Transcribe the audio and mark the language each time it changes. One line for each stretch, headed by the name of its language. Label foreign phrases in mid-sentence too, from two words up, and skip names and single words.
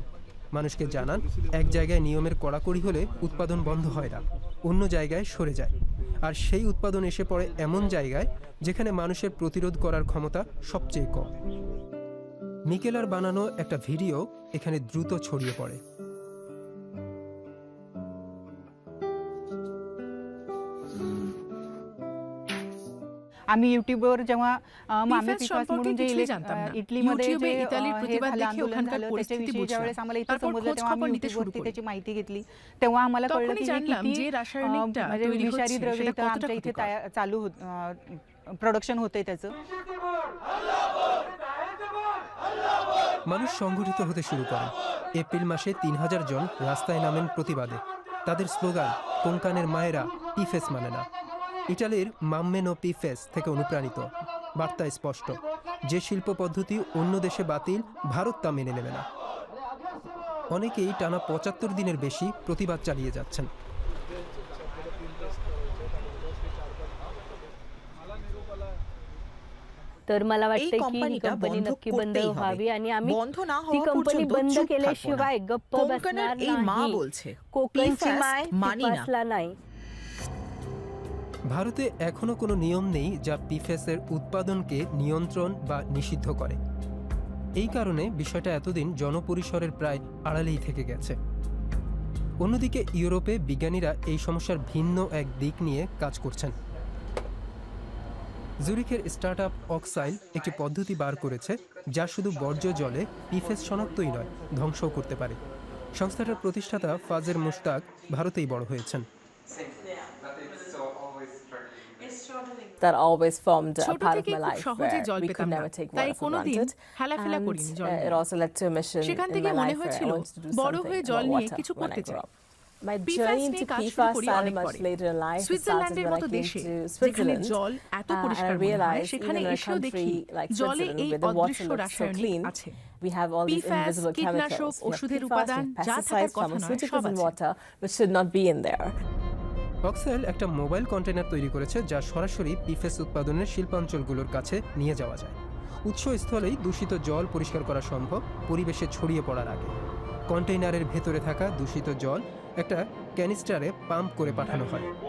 Bangla: মানুষকে জানান, এক জায়গায় নিয়মের কড়াকড়ি হলে উৎপাদন বন্ধ হয় না, অন্য জায়গায় সরে যায়। আর সেই উৎপাদন এসে পড়ে এমন জায়গায় যেখানে মানুষের প্রতিরোধ করার ক্ষমতা সবচেয়ে কম। মিকেলার বানানো একটা ভিডিও এখানে দ্রুত ছড়িয়ে পড়ে।
Marathi: आम्ही युट्यूबवर जेव्हा मामी PFAS पिफास
Bangla: সম্পর্কে
Marathi: म्हणून जे
Bangla: কিছুই জানতাম না।
Marathi: इटलीमध्ये
Bangla: ইউটিউবে
Marathi: जे
Bangla: ইতালির
Marathi: हे
Bangla: প্রতিবাদ
Marathi: झालं,
Bangla: দেখে
Marathi: आंदोलन
Bangla: ওখানকার
Marathi: झालं,
Bangla: পরিস্থিতি
Marathi: त्याच्याविषयी
Bangla: বুঝলাম।
Marathi: ज्यावेळेस आम्हाला इथं
Bangla: তারপর
Marathi: समजलं
Bangla: খোঁজ
Marathi: तेव्हा
Bangla: খবর
Marathi: आम्ही
Bangla: নিতে শুরু
Marathi: युट्यूबवरती
Bangla: করি।
Marathi: त्याची माहिती घेतली, तेव्हा आम्हाला कळलं
Bangla: তখনই
Marathi: की हे
Bangla: জানলাম
Marathi: किती
Bangla: যে রাসায়নিকটা
Marathi: म्हणजे
Bangla: তৈরি
Marathi: विषारी
Bangla: হচ্ছে
Marathi: द्रव्य
Bangla: সেটা
Marathi: इथं
Bangla: কতটা
Marathi: आमच्या इथे
Bangla: ক্ষতিকর।
Marathi: चालू प्रोडक्शन होतंय त्याचं।
Bangla: মানুষ সংগঠিত হতে শুরু করেন। এপ্রিল মাসে 3000 জন রাস্তায় নামেন প্রতিবাদে। তাদের স্লোগান, কোঙ্কানের মায়েরা পিফেস মানে না। ইটালির মাম্মেনো পিফেস থেকে অনুপ্রাণিত। বার্তা স্পষ্ট, যে শিল্প পদ্ধতি অন্য দেশে বাতিল, ভারত তা মেনে নেবে না। অনেকেই টানা 75 দিনের বেশি প্রতিবাদ চালিয়ে যাচ্ছেন।
Marathi: तर मला
Bangla: এই
Marathi: वाटतं की ही
Bangla: কোম্পানিটা
Marathi: कंपनी
Bangla: বন্ধ
Marathi: नक्की बंद
Bangla: করতেই হবে।
Marathi: व्हावी आणि आम्ही
Bangla: বন্ধ না
Marathi: ती
Bangla: হওয়া
Marathi: कंपनी
Bangla: পর্যন্ত
Marathi: बंद
Bangla: চুপ থাকবো না।
Marathi: केल्याशिवाय गप्प
Bangla: কোঙ্কনের
Marathi: बसणार
Bangla: এই মা
Marathi: नाही।
Bangla: বলছে
Marathi: कोकणची
Bangla: PFAS
Marathi: माय
Bangla: মানি না।
Marathi: पिफासला नाही।
Bangla: ভারতে এখনো কোনো নিয়ম নেই যা পিফেসের উৎপাদনকে নিয়ন্ত্রণ বা নিষিদ্ধ করে। এই কারণে বিষয়টা এতদিন জনপরিসরের প্রায় আড়ালেই থেকে গেছে। অন্যদিকে ইউরোপে বিজ্ঞানীরা এই সমস্যার ভিন্ন এক দিক নিয়ে কাজ করছেন। জুরিখের স্টার্টআপ অক্সাইল একটি পদ্ধতি বার করেছে যা শুধু বর্জ্য জলে পিফেস শনাক্তই নয়, ধ্বংসও করতে পারে। সংস্থাটার প্রতিষ্ঠাতা ফাজের মুশতাক ভারতেই বড় হয়েছেন।
English: that always formed a
Bangla: ছোট
English: part of
Bangla: থেকে
English: my
Bangla: খুব
English: life
Bangla: সহজে
English: where
Bangla: জল
English: we
Bangla: পেতাম
English: could
Bangla: না,
English: never take
Bangla: তাই
English: water for
Bangla: কোনোদিন
English: granted.
Bangla: হেলাফেলা
English: And
Bangla: করিনি জল
English: it
Bangla: নিয়ে।
English: also led to a mission
Bangla: সেখান
English: in
Bangla: থেকে
English: my
Bangla: মনে
English: life where I
Bangla: হয়েছিল
English: wanted to do
Bangla: বড়
English: something
Bangla: হয়ে জল
English: about
Bangla: নিয়ে
English: water
Bangla: কিছু
English: when
Bangla: করতে
English: I grew
Bangla: চাই।
English: up. My
Bangla: PFAS
English: journey
Bangla: নিয়ে
English: into
Bangla: কাজ শুরু
English: PFAS
Bangla: করি
English: started
Bangla: অনেক
English: much
Bangla: পরে।
English: later in life. It started
Bangla: সুইজারল্যান্ডের
English: when I
Bangla: মতো
English: came
Bangla: দেশে
English: to
Bangla: যেখানে
English: Switzerland.
Bangla: জল এত
English: And
Bangla: পরিষ্কার
English: I
Bangla: মনে হয়,
English: realized
Bangla: সেখানে
English: even in a
Bangla: এসেও দেখি
English: country like
Bangla: জলে
English: Switzerland
Bangla: এই
English: where the water
Bangla: অদৃশ্য
English: looks so
Bangla: রাসায়নিক
English: clean,
Bangla: আছে।
English: we have all these PFAS, invisible
Bangla: কীটনাশক,
English: chemicals. We have
Bangla: ওষুধের
English: PFAS,
Bangla: উপাদান
English: we have
Bangla: যা থাকার
English: pesticides,
Bangla: কথা নয়,
English: pharmaceuticals
Bangla: সব
English: in
Bangla: আছে।
English: water which should not be in there.
Bangla: অক্সাইল একটা মোবাইল কন্টেনার তৈরি করেছে যা সরাসরি পিফেস উৎপাদনের শিল্পাঞ্চলগুলোর কাছে নিয়ে যাওয়া যায়। উৎসস্থলেই দূষিত জল পরিষ্কার করা সম্ভব পরিবেশে ছড়িয়ে পড়ার আগে। কন্টেইনারের ভেতরে থাকা দূষিত জল একটা ক্যানিস্টারে পাম্প করে পাঠানো হয়।